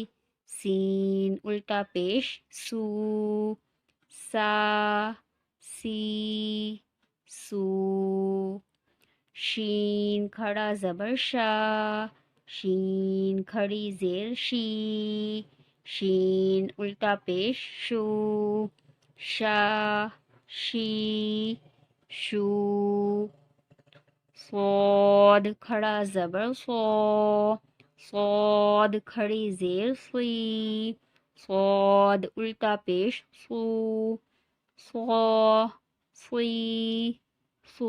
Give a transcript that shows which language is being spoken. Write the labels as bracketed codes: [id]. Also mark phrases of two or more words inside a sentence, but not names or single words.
[ur] سین الٹا پیش سو. سا سی سو. شین کھڑا زبر شا. شین کھڑی زیر شی. شین الٹا پیش شو. شا شی شو. صاد کھڑا زبر صو. صاد کھڑی زیر سی. صاد الٹا پیش سو. صو سی سو.